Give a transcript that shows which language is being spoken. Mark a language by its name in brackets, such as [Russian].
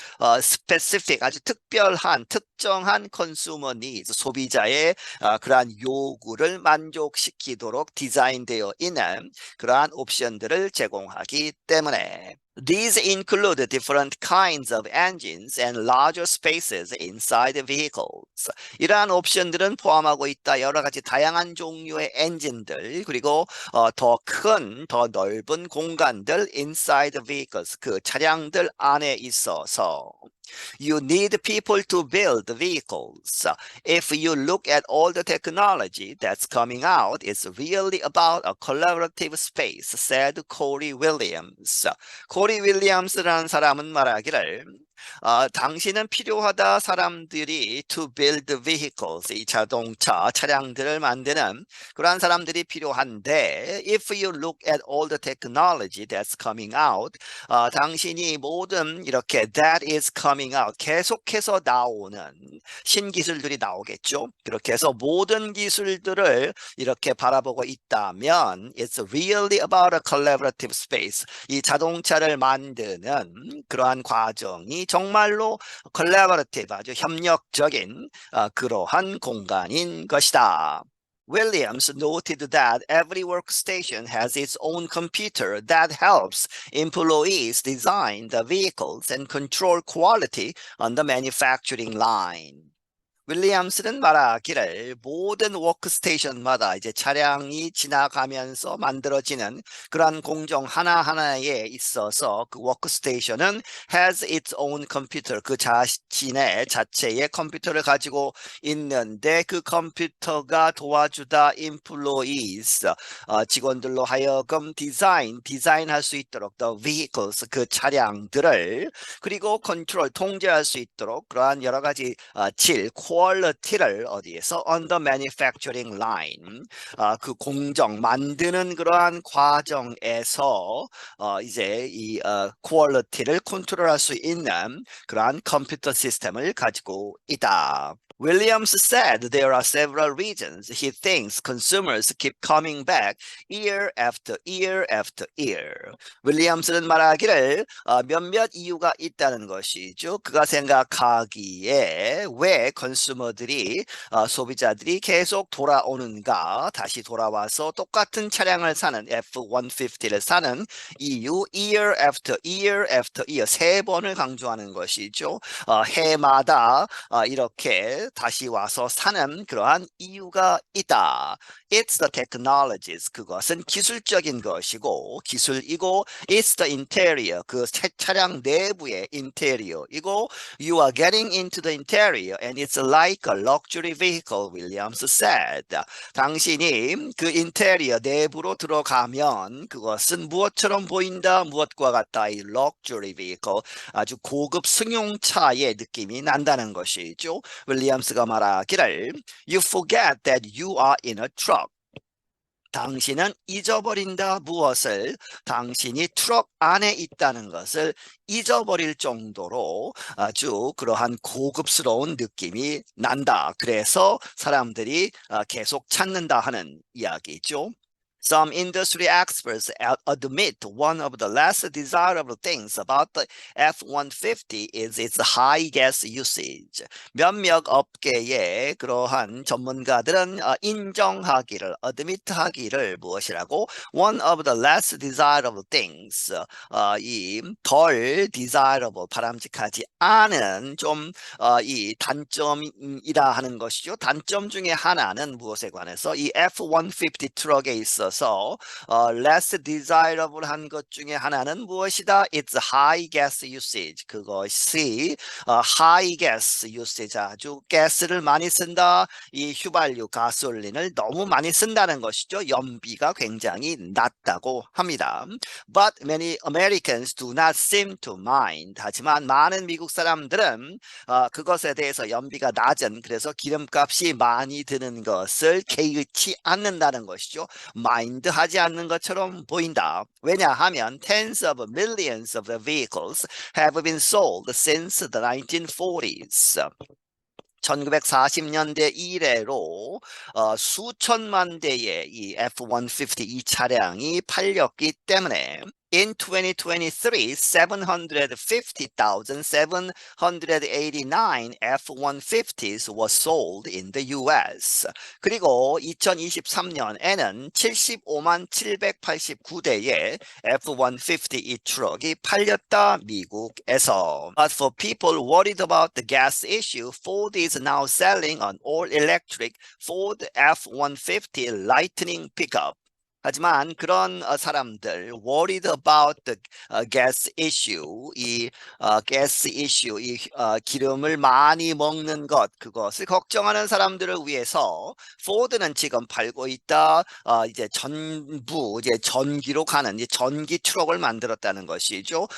[English] specific, [Korean] 아주 특별한, 특정한 [English] consumer needs, [Korean] 소비자의 그러한 요구를 만족시키도록 디자인되어 있는 그러한 옵션들을 제공하기 때문에 [English] These include different kinds of engines and larger spaces inside the vehicles. [Korean] 이러한 옵션들은 포함하고 있다. 여러 가지 다양한 종류의 엔진들 그리고 더 큰, 더 넓은 공간들 [English] inside the vehicles. [Korean] 그 차량들 안에 있어서 [English] You need people to build vehicles. If you look at all the technology that's coming out, it's really about a collaborative space, said Corey Williams. [Korean] 코리 윌리엄스라는 사람은 말하기를 당신은 필요하다 사람들이 [English] to build vehicles [Korean] 이 자동차 차량들을 만드는 그러한 사람들이 필요한데 [English] if you look at all the technology that's coming out [Korean] 당신이 모든 이렇게 [English] that is coming out [Korean] 계속해서 나오는 신기술들이 나오겠죠. 그렇게 해서 모든 기술들을 이렇게 바라보고 있다면 [English] it's really about a collaborative space [Korean] 이 자동차를 만드는 그러한 과정이 정말로 collaborative 아주 협력적인 그러한 공간인 것이다. [English] Williams noted that every workstation has its own computer that helps employees design the vehicles and control quality on the manufacturing line. [Korean] 윌리엄스는 말하기를 모든 워크스테이션마다 이제 차량이 지나가면서 만들어지는 그러한 공정 하나하나에 있어서 그 워크스테이션은 [English] has its own computer, [Korean] 그 자체의 컴퓨터를 가지고 있는데 그 컴퓨터가 도와주다 employees, 직원들로 하여금 디자인할 수 있도록 the vehicles, 그 차량들을 그리고 컨트롤, 통제할 수 있도록 그러한 여러 가지 퀄리티를 어디에서 [English] on the manufacturing line, [Korean] 그 공정 만드는 그러한 과정에서 이제 이 퀄리티를 컨트롤할 수 있는 그러한 컴퓨터 시스템을 가지고 있다. [English] Williams said there are several reasons he thinks consumers keep coming back year after year after year. [Korean] 윌리엄스는 말하기를 몇몇 이유가 있다는 것이죠. 그가 생각하기에 왜 컨슈머들이 소비자들이 계속 돌아오는가, 다시 돌아와서 똑같은 차량을 사는 F-150를 사는 이유 [English] year after year after year [Korean] 세 번을 강조하는 것이죠. 해마다 이렇게 다시 와서 사는 그러한 이유가 있다. [English] It's the technologies. [Korean] 그것은 기술적인 것이고 기술이고 [English] it's the interior. [Korean] 그 차량 내부의 [English] interior이고 you are getting into the interior and it's like a luxury vehicle, Williams said. [Korean] 당신이 그 인테리어 내부로 들어가면 그것은 무엇처럼 보인다? 무엇과 같다? 이 luxury vehicle, 아주 고급 승용차의 느낌이 난다는 것이죠. 윌리엄스가 말하기를 [English] You forget that you are in a truck. [Korean] 당신은 잊어버린다. 무엇을? 당신이 트럭 안에 있다는 것을 잊어버릴 정도로 아주 그러한 고급스러운 느낌이 난다. 그래서 사람들이 계속 찾는다 하는 이야기죠. [English] Some industry experts admit one of the less desirable things about the F-150 is its high gas usage. [Korean] 몇몇 업계의 그러한 전문가들은 인정하기를, admit하기를 무엇이라고? [English] One of the less desirable things, [Korean] 이 덜 desirable, 바람직하지 않은 좀 이 단점이라 하는 것이죠. 단점 중에 하나는 무엇에 관해서 이 F-150 트럭에 있어서 less desirable 한 것 중에 하나는 무엇이다? [English] It's high gas usage. 그것이 high gas usage, [Korean] 아주 가스를 많이 쓴다. 이 휘발유 가솔린을 너무 많이 쓴다는 것이죠. 연비가 굉장히 낮다고 합니다. [English] But many Americans do not seem to mind. [Korean] 하지만 많은 미국 사람들은 그것에 대해서 연비가 낮은, 그래서 기름값이 많이 드는 것을 개의치 않는다는 것이죠. 마인드하지 않는 것처럼 보인다. 왜냐하면 [English] tens of millions of the vehicles have been sold since the 1940s. [Korean] 1940년대 이래로 수천만 대의 이 F-150 이 차량이 팔렸기 때문에 [English] In 2023, 750,789 F-150s were sold in the US. [Korean] 그리고 2023년에는 75만 789대의 F-150 이 트럭이 팔렸다, 미국에서. [English] But for people worried about the gas issue, Ford is now selling an all-electric Ford F-150 Lightning pickup. [Korean] 하지만 그런 사람들 [English] worried about the gas issue, [Korean] 이 gas issue, 이 기름을 많이 먹는 것, 그것을 걱정하는 사람들을 위해서 포드는 지금 팔고 있다. 이제 전부 이제 전기로 가는 이제 전기 트럭을 만들었다는 것이죠.